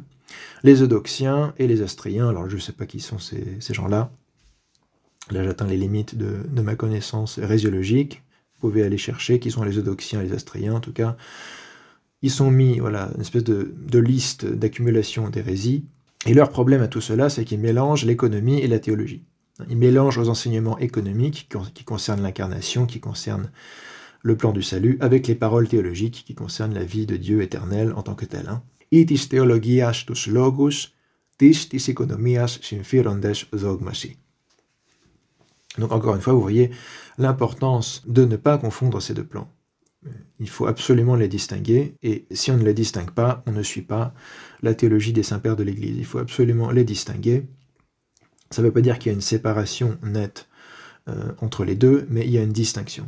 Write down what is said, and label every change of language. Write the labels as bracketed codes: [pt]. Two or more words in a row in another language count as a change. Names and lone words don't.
[fr] Les eudoxiens et les astréiens, alors je ne sais pas qui sont ces gens-là, là j'atteins les limites de ma connaissance résiologique, vous pouvez aller chercher qui sont les eudoxiens et les astréiens, en tout cas, ils sont mis, voilà, une espèce de liste d'accumulation d'hérésies, et leur problème à tout cela, c'est qu'ils mélangent l'économie et la théologie. Ils mélangent aux enseignements économiques qui concernent l'incarnation, qui concernent le plan du salut, avec les paroles théologiques qui concernent la vie de Dieu éternel en tant que tel. [el] ἢ τοὺς τῆς θεολογίας λόγους τοῖς τῆς οἰκονομίας συμφέροντες δόγμασι. [fr] Donc encore une fois, vous voyez l'importance de ne pas confondre ces deux plans. Il faut absolument les distinguer, et si on ne les distingue pas, on ne suit pas la théologie des saints-pères de l'Église. Il faut absolument les distinguer. Ça ne veut pas dire qu'il y a une séparation nette entre les deux, mais il y a une distinction.